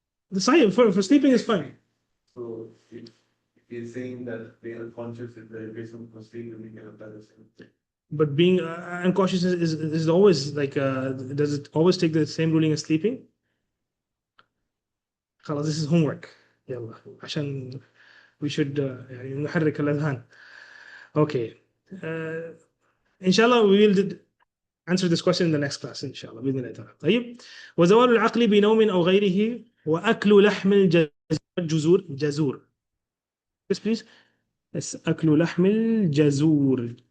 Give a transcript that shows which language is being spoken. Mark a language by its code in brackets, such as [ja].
[en] The sign for sleeping is fine. So if he's saying that being unconscious is the reason for sleep, we can apply the same thing. But being unconscious is always like, does it always take the same ruling as sleeping? خلاص, this is homework. [ar] يلا عشان [en] we should [ar] نحرك الأذهان. [en] Okay. Inshallah, we will answer this question in the next class. [ar] Inshallah. بإذن الله تعالى. طيب. وزوال العقل بنوم أو غيره وأكل لحم الجزور. [en] Yes, please. [ar] It's أكل لحم الجزور.